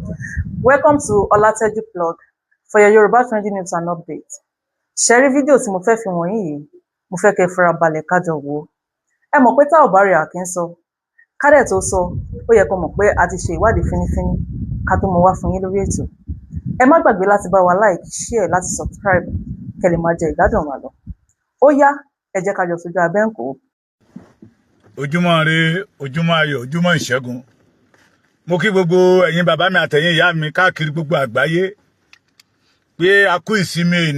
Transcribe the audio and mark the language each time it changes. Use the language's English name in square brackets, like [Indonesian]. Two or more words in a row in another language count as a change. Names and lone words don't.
[English] Welcome to Olateju Blog for your Yoruba trending news and updates. [Yoruba] Ṣé rí fídíò tí mo fẹ́ fi wọ̀nyí yìí, mo fẹ́ kẹ́ fara balẹ̀ ká jọ wò ó. Ẹ mọ̀ pé tá ò bá rí a kì í sọ. Kádẹ̀ tó sọ, ó yẹ kó mọ̀ pé a ti ṣe ìwádìí fínífíní ká tó mọ wá fún yín lórí ètò. Ẹ má gbàgbé láti bá wa [English] like, share, [Yoruba] láti subscribe kẹ́ lè máa jẹ ìgbádùn wa lọ. Ó yá, ẹ jẹ́ ká jọ sojú abẹ́ ń kó. Ojúmọ́ ire, ojúmọ́ ayọ̀, ojúmọ́ ìṣẹ́gun. Mo kí gbogbo ẹ̀yin bàbá mi àtẹ̀yin ìyá mi káàkiri gbogbo àgbáyé pé a kú ìsinmi ìní.